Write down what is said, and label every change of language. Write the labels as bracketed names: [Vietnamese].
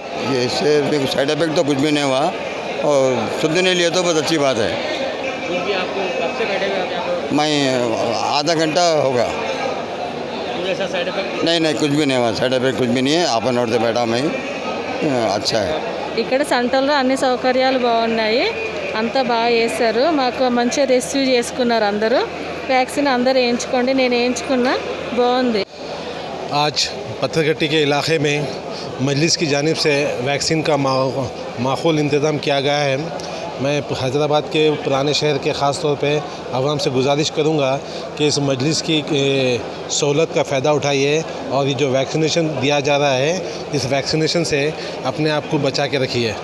[Hindi] ये इससे देखो साइड इफेक्ट तो कुछ भी नहीं हुआ और शुद्ध नहीं लिया तो बहुत अच्छी बात है। आपको कब से बैठे हुए? मैं आधा घंटा होगा। ऐसा साइड इफेक्ट नहीं कुछ भी नहीं हुआ, साइड इफेक्ट कुछ भी नहीं है। हाफ एन आवर से बैठा मैं, अच्छा है। [Telugu] ఇక్కడ సెంటర్లో అన్ని సౌకర్యాలు బాగున్నాయి, అంతా బాగా చేస్తారు, మాకు మంచిగా రిసీవ్ చేసుకున్నారు అందరూ। వ్యాక్సిన్ అందరూ వేయించుకోండి, నేను వేయించుకున్నా, బాగుంది। [Hindi] आज पत्थरगट्टी के इलाके में मजलिस की जानिब से वैक्सीन का माकूल इंतज़ाम किया गया है। मैं हैदराबाद के पुराने शहर के ख़ास तौर पे आवाम से गुजारिश करूँगा कि इस मजलिस की सहूलत का फ़ायदा उठाइए और ये जो वैक्सीनेशन दिया जा रहा है इस वैक्सीनेशन से अपने आप को बचा के रखिए।